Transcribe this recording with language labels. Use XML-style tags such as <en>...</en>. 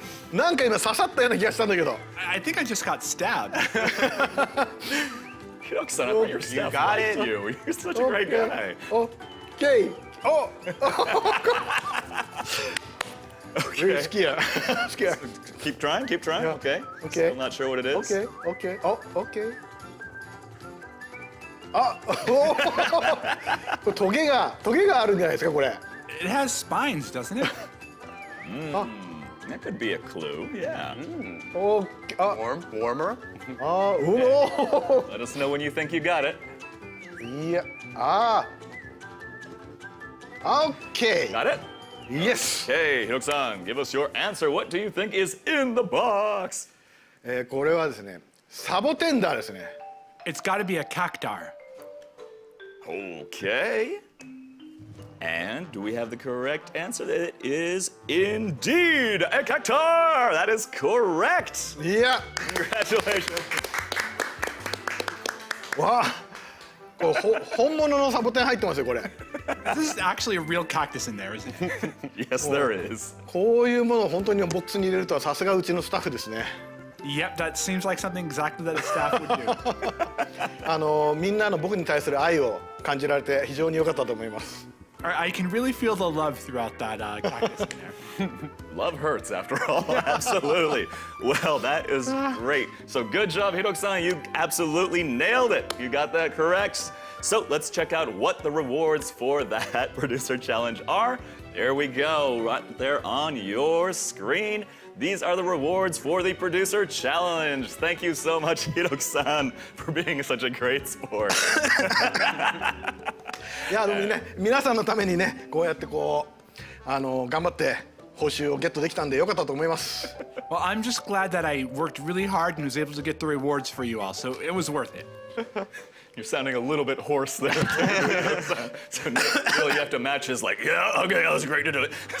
<ja>なんか今刺さったような気がしたんだけど。</ja> <en>I think I just got stabbed. Hiroki-san, I thought your staff got liked it. you. You're such a great guy. Okay. Oh. Really scared. Scared. Keep trying, keep trying. Yeah. Okay. Okay. Still not sure what it is. Okay, okay. Oh, okay.</en> <ja>あ、おーこれトゲがあるんじゃないですかこれ。</ja> <en>It has spines, doesn't it? That could be a clue. Yeah. おー、あ、 Warmer. あ、うお Let us know when you think you got it.</en> <ja>ー。いや、OK.</ja> <en>Got it? Yes. Okay, Hiroki-san, give us your answer. What do you think is in the box?</en> <ja>これはですね、サボテンダーですね。</ja> <en>It's got to be a cactar. Okay. And do we have the correct answer? It is indeed a cactar. That is correct.</en> <ja>いや、</ja> <en>Congratulations.</en> <ja>わあ、これ本物のサボテン入ってますよこれ。</ja> <en>This is actually a real cactus in there, isn't it? Yes, there is.</en> <ja>こういうものを本当にボックスに入れるとはさすがうちのスタッフですね。</ja> <en>Yep, that seems like something exactly that a staff would do.</en> <ja>みんなの僕に対する愛を感じられて非常に良かったと思います。</ja> <en>I can really feel the love throughout that cactus in there. Love hurts, after all. Absolutely. Well, that is great. So good job, Hiroki-san. You absolutely nailed it. You got that correct. So let's check out what the rewards for that producer challenge are. There we go, right there on your screen. These are the rewards for the producer challenge. Thank you so much, Hiroki-san, for being such a great sport.</en> <ja>いやでもね、皆さんのためにね、こうやって頑張って報酬をゲットできたんで良かったと思います。</ja> <en>Well, I'm just glad that I worked really hard and was able to get the rewards for you all, so it was worth it. You're sounding a little bit hoarse there. So really you have to match his yeah, okay, that was great to do it.</en>